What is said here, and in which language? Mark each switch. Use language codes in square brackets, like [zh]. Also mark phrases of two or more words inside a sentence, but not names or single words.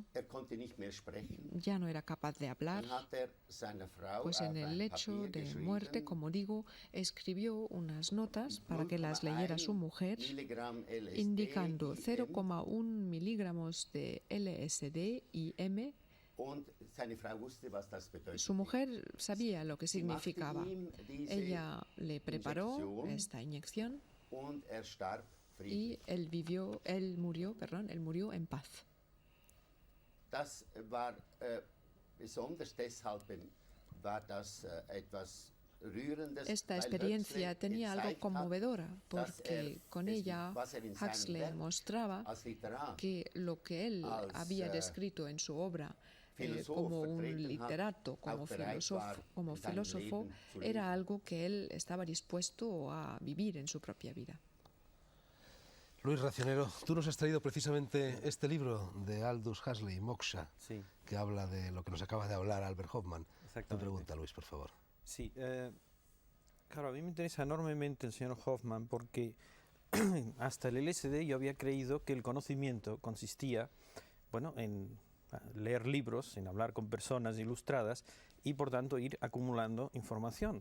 [es] Ya no era capaz de hablar, pues en el lecho de muerte, como digo, escribió unas notas para que las leyera su mujer, indicando 0,1 miligramos de LSD y M. Su mujer sabía lo que significaba. Ella le preparó esta inyección y él murió en paz. [de] Das war besonders deshalb war das etwas rührendes, [es] Esta [de] weil [es] experiencia [de] Huxley [es] tenía algo [de] gezeigt hat, [es] conmovedora [de] dass [es] porque con ella [de] was in seinem [es] Huxley [de] Werk [es] mostraba [de] als Literat [es] que lo que él [de] als, [es] había descrito en su obra [de] Philosoph [es] como un [de] vertreten hat, [es] literato, como [de] auch bereit war, [es] como [de] in seinem [es] filósofo, [de] Leben zu [es] era [de] leben. [es] algo que él estaba dispuesto a vivir en su propia vida. Luis Racionero, tú nos has traído precisamente este libro de Aldous Huxley, Moksha, Sí, que habla de lo que nos acaba de hablar Albert Hoffman. Tu exactamente. pregunta, Luis, por favor. Sí, claro, a mí me interesa enormemente el señor Hoffman porque hasta el LSD yo había creído que el conocimiento consistía, bueno, en leer libros, en hablar con personas ilustradas y por tanto ir acumulando información.